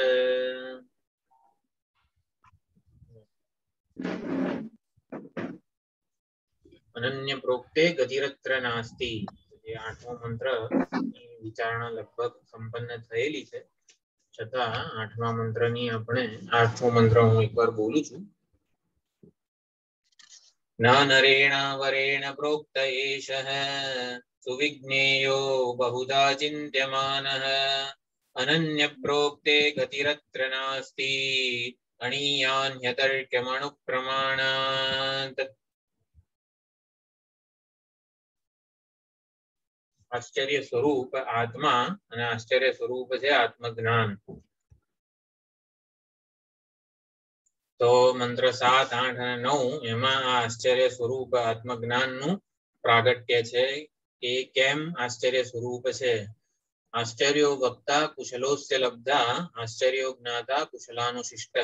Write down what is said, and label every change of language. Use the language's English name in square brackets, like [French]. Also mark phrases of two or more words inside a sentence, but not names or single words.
[Sanskrit] अनन्य प्रोक्ते गतिरत्र नास्ति। [Gujarati] એ આઠમો મંત્ર વિચારણા લગભગ સંપન્ન થયેલી છે, છતાં આઠમા મંત્રની આપણે આઠમો મંત્ર હું એકવાર બોલું છું। [Sanskrit] न नरेण वरेण प्रोक्त एषः सुविज्ञेयो बहुधा चिन्त्यमानः अनन्य प्रोक्ते गतिरत्र नास्ति अणीयान्यतर्क्यमणुप्रमाणात्। आश्चर्य स्वरूप आत्मा [Gujarati] અને આશ્ચર્ય સ્વરૂપ છે આત્મજ્ઞાન। તો મંત્ર 7, 8 અને 9 એમાં આ આશ્ચર્ય સ્વરૂપ આત્મજ્ઞાનનું પ્રાગટ્ય છે કે કેમ આશ્ચર્ય સ્વરૂપ છે। [Sanskrit] આશ્ચર્યો વક્તા કુશલોસ્ય લબ્ધા આશ્ચર્યો જ્ઞાતા કુશલાનુશિષ્ટઃ।